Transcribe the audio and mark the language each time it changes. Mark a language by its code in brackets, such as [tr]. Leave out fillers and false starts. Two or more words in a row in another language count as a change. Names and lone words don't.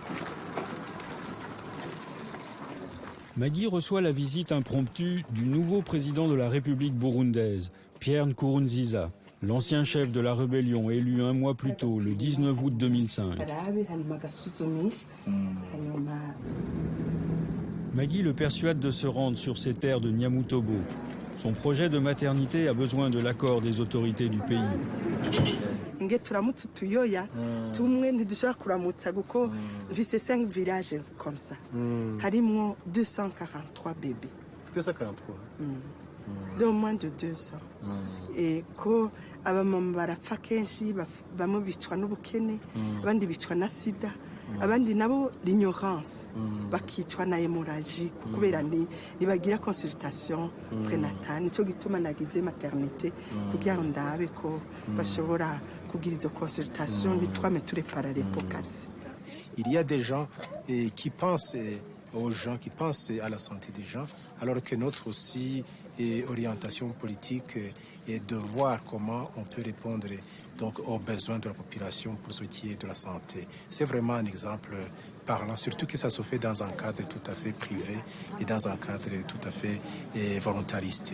[fr] Maggie reçoit la visite impromptue du nouveau président de la République burundaise, Pierre Nkurunziza, l'ancien chef de la rébellion élu un mois plus tôt, le 19 août 2005. Maggie le persuade de se rendre sur ses terres de Nyamutobo. Son projet de maternité a besoin de l'accord des autorités du pays. [rn] Nge turamutse utuyoya tumwe ntidushobora kuramutsa kuko mfise 5 [fr] villages comme ça. [rn] Harimwo 243 bébés. 243 [fr] de moins de 2 ans. [rn] Et ko abamama barapfa kenshi bamwe bicwa n'ubukene abandi bicwa na sida abandi nabo l'ignorance bakicwa na hémorragie kubera nibagira [fr] consultation prénatale [rn] nico gituma nagize maternité kugira ngo ndabe ko bashobora kugira izo consultation bitwame turepara l'épocase. [fr] Il y a des gens qui pensent aux gens, qui pensent à la santé des gens, alors que notre aussi orientation politique est de voir comment on peut répondre donc aux besoins de la population pour ce qui est de la santé. C'est vraiment un exemple parlant, surtout que ça se fait dans un cadre tout à fait privé et dans un cadre tout à fait volontariste.